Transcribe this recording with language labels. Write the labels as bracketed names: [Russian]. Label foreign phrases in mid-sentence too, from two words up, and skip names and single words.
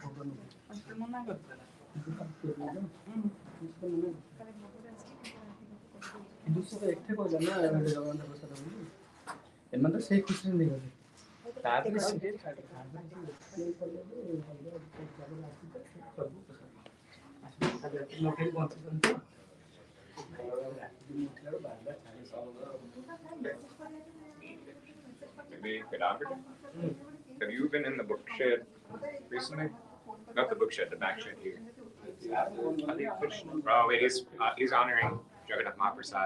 [Odia] ମନା କରିଥିଲା କିନ୍ତୁ ସେ ଏଠି କହିଲା ନା ଜଗନ୍ନାଥ ପ୍ରସାଦ ବୋଲି ଏମାନେ ତ ସେଇ ଖୁସିରେ ନେଇଗଲେ ତାପରେ ସିଏ ବଞ୍ଚୁଛନ୍ତି [English] Maybe Vedanta? Have you been in the book shed recently? Not the book shed, the back shed here. Oh, wait, he's honoring Jagannath Mahaprasad.